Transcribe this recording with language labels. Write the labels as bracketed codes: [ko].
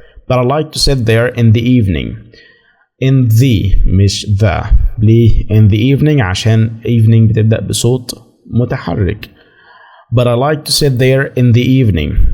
[en] but I like to sit there in the evening. in the [ar] مش [en] the. [ar] ليه [en] in the evening؟ [ar] عشان evening بتبدأ بصوت متحرك. [en] but I like to sit there in the evening.